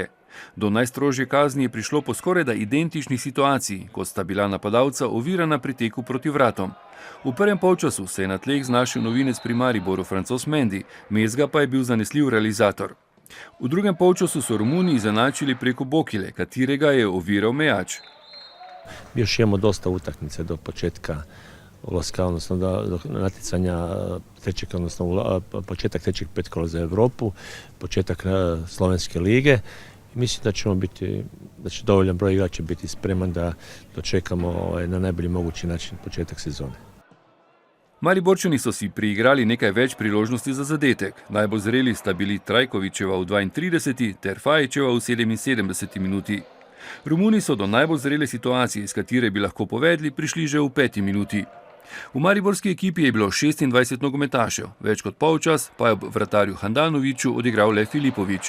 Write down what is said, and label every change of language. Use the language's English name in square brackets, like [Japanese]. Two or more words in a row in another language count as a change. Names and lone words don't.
[Slovenian] Do najstrožje kazni je prišlo po skorajda identičnih situaciji, kot sta bila napadalca ovirana pri teku proti vratom. V prvem polčasu se je na tleh znašel novinec pri Mariboru Francoz Mendy, Mezga pa je bil zanesljiv realizator. V drugem polčasu so Romuni izenačili preko Bokile, katerega je oviral Mejač. [Croatian] Još imamo dosta utakmice do početka ulaska, odnosno do natjecanja trećeg, odnosno početak trećeg petkola za Europu, početak Slovenske lige. Mislim da će dovoljan broj igrača biti spreman da dočekamo na najbolji mogući način početak sezone. [Slovenian] Mariborčani so si priigrali nekaj več priložnosti za zadetek. Najbolj zreli sta bili Trajkovičeva v 32. ter Fajičeva v 77. minuti. Romuni so do najbolj zrele situacije, iz katere bi lahko povedli, prišli že v 5. minuti. V mariborski ekipi je bilo 26 nogometašev, več kot polčas pa je ob vratarju Handanoviću odigral le Filipović.